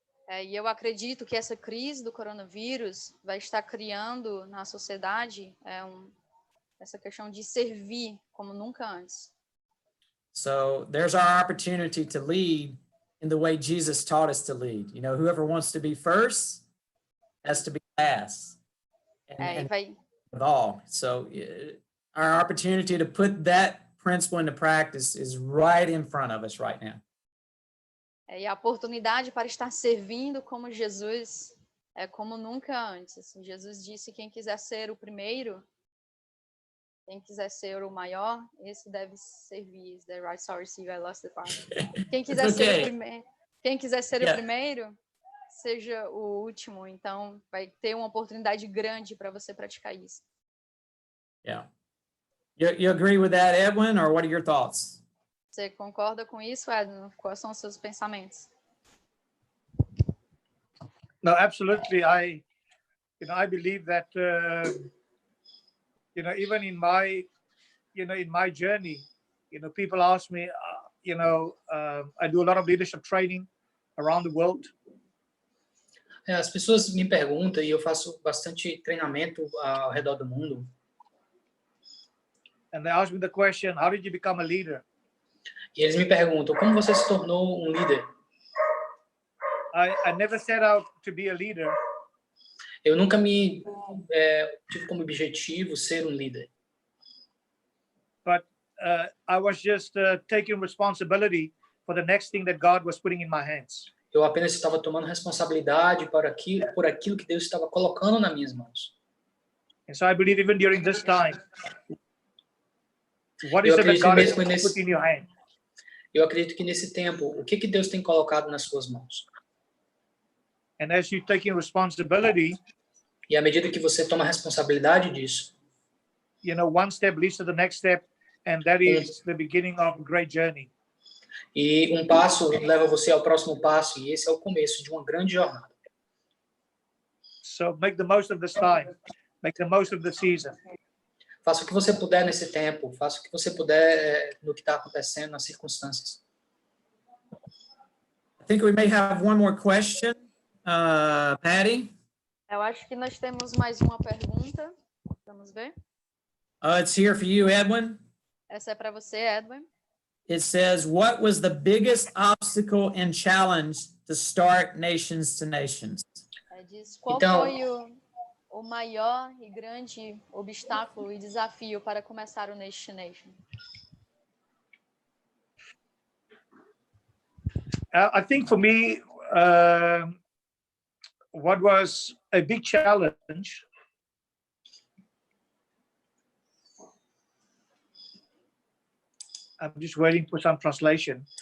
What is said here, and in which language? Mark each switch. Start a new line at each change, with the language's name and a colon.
Portuguese: E eu acredito que essa crise do coronavírus vai estar criando na sociedade essa questão de servir como nunca antes.
English: So there's our opportunity to lead in the way Jesus taught us to lead. You know, whoever wants to be first has to be last. And with all. So our opportunity to put that principle into practice is right in front of us right now.
Portuguese: E a oportunidade para estar servindo como Jesus é como nunca antes. Assim, Jesus disse: quem quiser ser o primeiro, quem quiser ser o maior, esse deve servir.
English: Is that right? Sorry, Steve, I lost the part.
Portuguese: Quem quiser
English: It's
Portuguese: ser
English: okay.
Portuguese: o primeiro, quem quiser ser
English: Yeah.
Portuguese: o primeiro, seja o último. Então, vai ter uma oportunidade grande para você praticar isso.
English: Yeah. You agree with that, Edwin, or what are your thoughts?
Portuguese: Você concorda com isso, Edwin? Quais são os seus pensamentos?
English: No, absolutely. I believe that, even in my, in my journey, people ask me, I do a lot of leadership training around the world.
Portuguese: As pessoas me perguntam, e eu faço bastante treinamento ao redor do mundo,
English: And they ask me the question, how did you become a leader?
Portuguese: e eles me perguntam, como você se tornou um líder?
English: I never set out to be a leader.
Portuguese: Eu nunca tive como objetivo ser um líder.
English: But I was just taking responsibility for the next thing that God was putting in my hands.
Portuguese: Eu apenas estava tomando responsabilidade por aquilo que Deus estava colocando nas minhas mãos.
English: And so I believe even during this time, what
Portuguese: Eu
English: is it that
Portuguese: acredito
English: God has
Portuguese: mesmo
English: put in your hand?
Portuguese: Eu acredito que nesse tempo, o que Deus tem colocado nas suas mãos?
English: And as you're taking responsibility,
Portuguese: E à medida que você toma responsabilidade disso,
English: one step leads to the next step, and that is the beginning of a great journey.
Portuguese: e um passo leva você ao próximo passo, e esse é o começo de uma grande jornada.
English: So make the most of this time. Make the most of the season.
Portuguese: Faça o que você puder nesse tempo, faça o que você puder no que está acontecendo, nas circunstâncias.
English: I think we may have one more question. Patty?
Portuguese: Eu acho que nós temos mais uma pergunta. Vamos ver.
English: It's here for you, Edwin.
Portuguese: Essa é para você, Edwin.
English: It says, what was the biggest obstacle and challenge to start Nations to Nations?
Portuguese: Diz, qual Então, foi o maior e grande obstáculo e desafio para começar o Nation to Nation?
English: I think for me, what was a big challenge I'm just waiting for some translation.